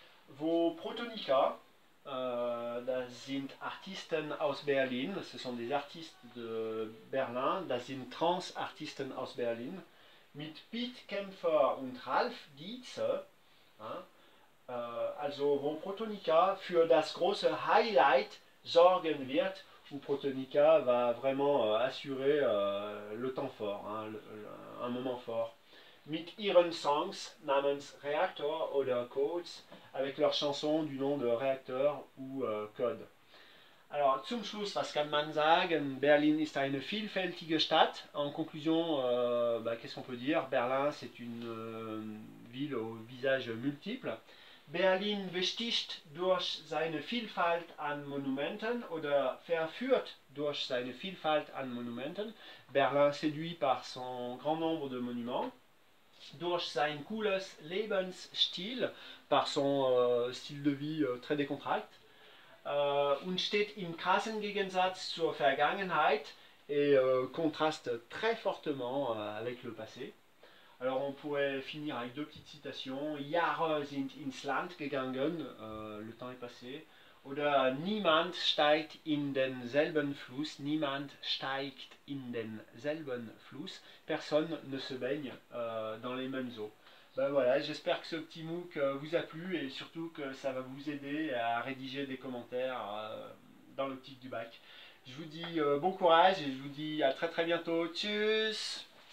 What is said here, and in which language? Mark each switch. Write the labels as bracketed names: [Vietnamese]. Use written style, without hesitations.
[German] Vos Protonica, das sind Artisten aus Berlin, [French] ce sont des artistes de Berlin, [German] das sind Trans-Artisten aus Berlin, mit Piet Kempfer und Ralf Dietze, also wo Protonica für das große Highlight sorgen wird, [French] où Protonica va vraiment assurer le temps fort, hein, un moment fort. [German] Mit ihren Songs namens Reaktor oder Codes, [French] avec leurs chansons du nom de Réacteur ou Code. [German] Alors, zum Schluss, was kann man sagen? Berlin ist eine vielfältige Stadt. [French] En conclusion, qu'est-ce qu'on peut dire? Berlin, c'est une ville au visage multiple. [German] Berlin besticht durch seine Vielfalt an Monumenten oder verführt durch seine Vielfalt an Monumenten. [French] Berlin séduit par son grand nombre de monuments. [German] Durch sein cooles Lebensstil, [French] par son style de vie très décontracté. [German] Und steht im krassen Gegensatz zur Vergangenheit [French] et contraste très fortement avec le passé. Alors on pourrait finir avec deux petites citations. [German] Jahre sind ins Land gegangen, [French] le temps est passé. [German] Oder niemand steigt in denselben Fluss, niemand steigt in denselben Fluss. [French] Personne ne se baigne dans les mêmes eaux. Ben voilà, j'espère que ce petit MOOC vous a plu et surtout que ça va vous aider à rédiger des commentaires dans l'optique du bac. Je vous dis bon courage et je vous dis à très très bientôt. Tchuss!